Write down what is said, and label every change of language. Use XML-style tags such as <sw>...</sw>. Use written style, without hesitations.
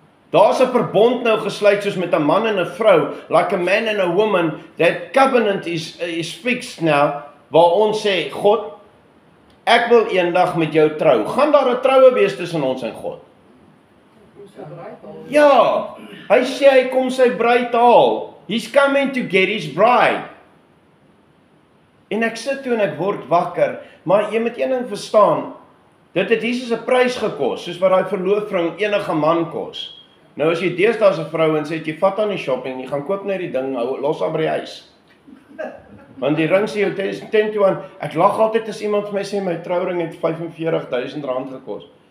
<af>Daar's 'n verbond nou gesluit soos met 'n man en 'n vrou,</af> <en>like a man and a woman. That covenant is fixed now,</en> <af>waar ons sê, God, ek wil eendag met jou trou. Gaan daar 'n troue wees tussen ons en God? Ja, hy sê hy kom sy bruid haal.</af> <en>He's coming to get his bride.</en> <af>En ek sit toe en ek word wakker, maar jy moet een ding verstaan, dit het Jesus 'n prys gekos, soos wat daai verloofring enige man kos. Nou as jy deesdae as 'n vrou en sê, jy vat aan die shopping, jy gaan koop net die ding, los haar by die huis. Want die ring sê jou 10 to 1, ek lag altyd as iemand vir my sê, my trouring het R45,000 gekos.</af>